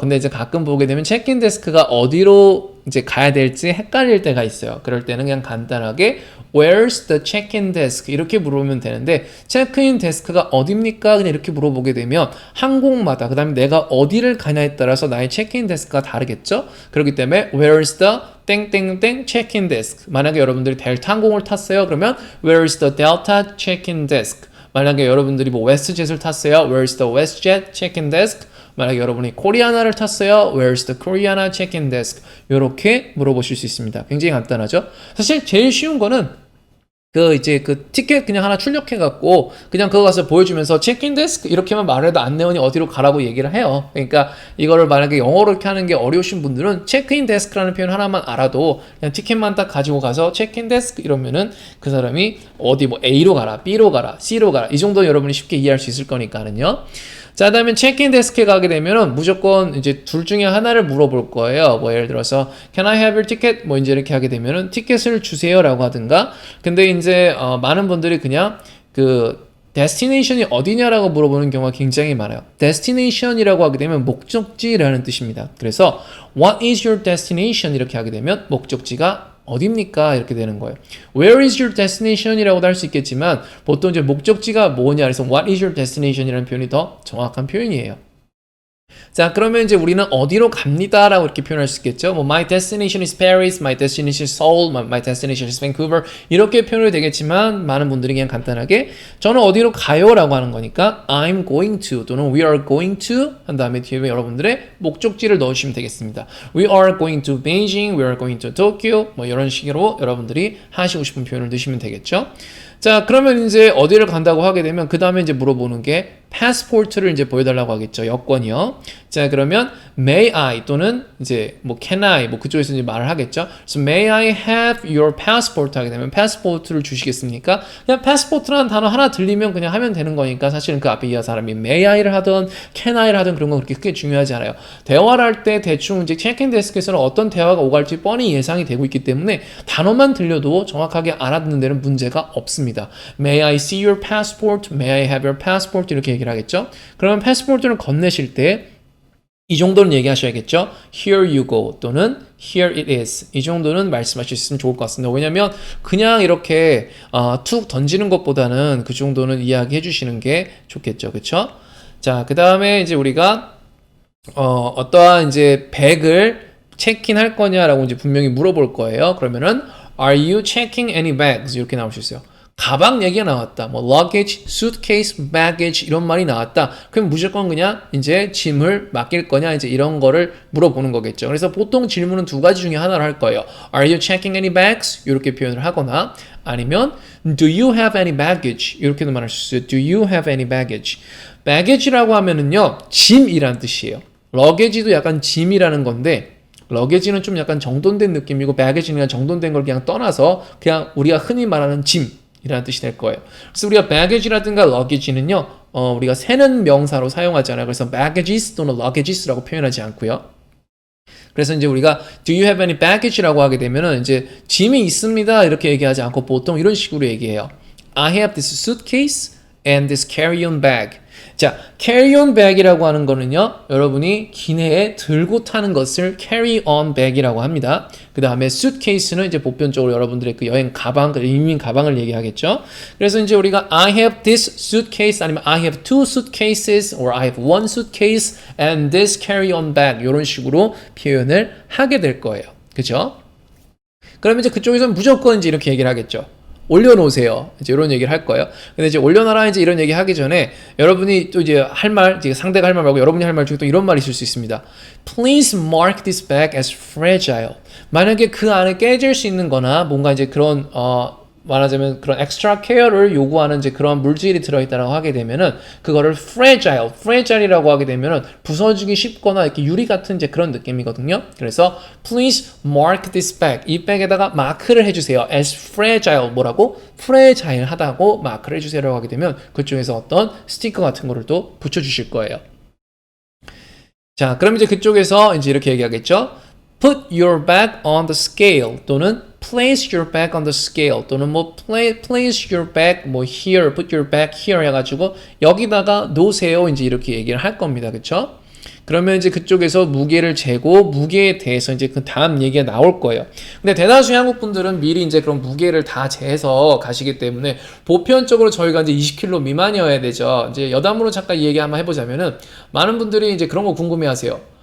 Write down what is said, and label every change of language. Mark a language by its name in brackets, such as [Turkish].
[Korean] 근데 이제 가끔 보게 되면 체크인 데스크가 어디로 이제 가야 될지 헷갈릴 때가 있어요. 그럴 때는 그냥 간단하게 [English] Where's the check-in desk? [Korean] 이렇게 물어보면 되는데 체크인 데스크가 어딥니까? 그냥 이렇게 물어보게 되면 항공마다 그 다음에 내가 어디를 가냐에 따라서 나의 체크인 데스크가 다르겠죠. 그렇기 때문에 [English] Where's the 땡땡땡 check-in desk? [Korean] 만약에 여러분들이 델타 항공을 탔어요. 그러면 [English] Where's the Delta check-in desk? [Korean] 만약에 여러분들이 뭐 웨스트젯을 탔어요. [English] Where's the WestJet check-in desk? [Korean] 만약에 여러분이 코리아나를 탔어요. [English] Where's the Koreana check-in desk? [Korean] 이렇게 물어보실 수 있습니다. 굉장히 간단하죠? 사실 제일 쉬운 거는 이제 그 티켓 그냥 하나 출력해갖고 그냥 그거 가서 보여주면서 체크인 데스크 이렇게만 말해도 안내원이 어디로 가라고 얘기를 해요. 그러니까 이거를 만약에 영어로 이렇게 하는 게 어려우신 분들은 체크인 데스크라는 표현 하나만 알아도 그냥 티켓만 딱 가지고 가서 체크인 데스크 이러면은 그 사람이 어디 뭐 A로 가라, B로 가라, C로 가라 이 정도 여러분이 쉽게 이해할 수 있을 거니까는요. 자, 다음에 체크인 데스크에 가게 되면은 무조건 이제 둘 중에 하나를 물어볼 거예요. 뭐 예를 들어서 [English] Can I have your ticket? [Korean] 뭐 이제 이렇게 하게 되면은 티켓을 주세요라고 하든가. 근데 이제 많은 분들이 그냥 그 destination이 어디냐라고 물어보는 경우가 굉장히 많아요. destination이라고 하게 되면 목적지라는 뜻입니다. [English] 그래서 What is your destination? [Korean] 이렇게 하게 되면 목적지가 어딥니까? 이렇게 되는 거예요. [English] Where is your destination? [Korean] 이라고도 할 수 있겠지만 보통 이제 목적지가 뭐냐 그래서 [English] What is your destination? [Korean] 이라는 표현이 더 정확한 표현이에요. 자, 그러면 이제 우리는 어디로 갑니다 라고 이렇게 표현할 수 있겠죠. 뭐 [English] my destination is Paris, my destination is Seoul, my destination is Vancouver [Korean] 이렇게 표현이 되겠지만 많은 분들이 그냥 간단하게 저는 어디로 가요 라고 하는 거니까 [English] I'm going to [Korean] 또는 [English] we are going to [Korean] 한 다음에 뒤에 여러분들의 목적지를 넣어주시면 되겠습니다. [English] We are going to Beijing, we are going to Tokyo [Korean] 뭐 이런 식으로 여러분들이 하시고 싶은 표현을 넣으시면 되겠죠. 자, 그러면 이제 어디를 간다고 하게 되면 그 다음에 이제 물어보는 게 패스포트를 이제 보여달라고 하겠죠. 여권이요. 자, 그러면 [English] may I [Korean] 또는 이제 뭐 [English] can I [Korean] 뭐 그쪽에서 이제 말을 하겠죠. 그래서 [English] may I have your passport [Korean] 하게 되면 패스포트를 주시겠습니까? 그냥 패스포트라는 단어 하나 들리면 그냥 하면 되는 거니까 사실은 그 앞에 이 사람이 [English] may I [Korean] 를 하든 [English] can I [Korean] 를 하든 그런 건 그렇게 크게 중요하지 않아요. 대화를 할 때 대충 이제 체크인 데스크에서는 어떤 대화가 오갈지 뻔히 예상이 되고 있기 때문에 단어만 들려도 정확하게 알아듣는 데는 문제가 없습니다. [English] May I see your passport? May I have your passport? [Korean] 이렇게 얘기를 하겠죠. 그러면 패스포트를 건네실 때 이 정도는 얘기하셔야겠죠. [English] Here you go [Korean] 또는 [English] Here it is [Korean] 이 정도는 말씀하실 수 있으면 좋을 것 같습니다. 왜냐면 그냥 이렇게 툭 던지는 것보다는 그 정도는 이야기해 주시는 게 좋겠죠. 그쵸? 자, 그 다음에 이제 우리가 어떠한 이제 백을 체크인할 거냐라고 이제 분명히 물어볼 거예요. 그러면은 [English] Are you checking any bags? [Korean] 이렇게 나올 수 있어요. 가방 얘기가 나왔다. 뭐 luggage, suitcase, baggage 이런 말이 나왔다. 그럼 무조건 그냥 이제 짐을 맡길 거냐 이제 이런 거를 물어보는 거겠죠. 그래서 보통 질문은 두 가지 중에 하나를 할 거예요. [English] Are you checking any bags? [Korean] 이렇게 표현을 하거나 아니면 [English] Do you have any baggage? [Korean] 이렇게도 말할 수 있어요. [English] Do you have any baggage? [Korean] baggage라고 하면은요 짐이란 뜻이에요. luggage도 약간 짐이라는 건데 러게지는 좀 약간 정돈된 느낌이고 baggage는 그냥 정돈된 걸 그냥 떠나서 그냥 우리가 흔히 말하는 짐이라는 뜻이 될 거예요. 그래서 우리가 baggage라든가 luggage는요 우리가 세는 명사로 사용하잖아요. 그래서 baggages 또는 luggages라고 표현하지 않고요. 그래서 이제 우리가 [English] do you have any baggage [Korean] 라고 하게 되면은 이제 짐이 있습니다 이렇게 얘기하지 않고 보통 이런 식으로 얘기해요. [English] I have this suitcase and this carry-on bag. [Korean] 자, carry-on bag이라고 하는 거는요, 여러분이 기내에 들고 타는 것을 carry-on bag이라고 합니다. 그 다음에 suitcase는 이제 보편적으로 여러분들의 그 여행 가방, 이민 가방을 얘기하겠죠. 그래서 이제 우리가 [English] I have this suitcase [Korean] 아니면 [English] I have two suitcases or I have one suitcase and this carry-on bag [Korean] 이런 식으로 표현을 하게 될 거예요. 그죠? 그러면 이제 그쪽에서는 무조건 이제 이렇게 얘기를 하겠죠. 올려놓으세요. 이제 이런 얘기를 할 거예요. 근데 이제 올려놔라 이제 이런 얘기 하기 전에 여러분이 또 이제 할 말, 이제 상대가 할 말 말고 여러분이 할 말 중에 또 이런 말이 있을 수 있습니다. [English] Please mark this bag as fragile. [Korean] 만약에 그 안에 깨질 수 있는 거나 뭔가 이제 그런, 말하자면 그런 엑스트라 케어를 요구하는 이제 그런 물질이 들어있다라고 하게 되면은 그거를 fragile이라고 하게 되면은 부서지기 쉽거나 이렇게 유리 같은 이제 그런 느낌이거든요. 그래서 [English] please mark this bag [Korean] 이 백에다가 마크를 해주세요. [English] as fragile [Korean] 뭐라고? fragile하다고 마크를 해주세요라고 하게 되면 그쪽에서 어떤 스티커 같은 거를 또 붙여주실 거예요. 자, 그럼 이제 그쪽에서 이제 이렇게 얘기하겠죠. [English] Put your bag on the scale 또는 place your bag on the scale 또는 뭐 place your bag 뭐 here, put your bag here [Korean] 해가지고 여기다가 놓으세요 이제 이렇게 얘기를 할 겁니다. 그쵸? 그러면 이제 그쪽에서 무게를 재고 무게에 대해서 이제 그 다음 얘기가 나올 거예요. 근데 대다수의 한국 분들은 미리 이제 그런 무게를 다 재서 가시기 때문에 보편적으로 저희가 이제 20kg 미만이어야 되죠. 이제 여담으로 잠깐 이 얘기 한번 해보자면은 많은 분들이 이제 그런 거 궁금해하세요.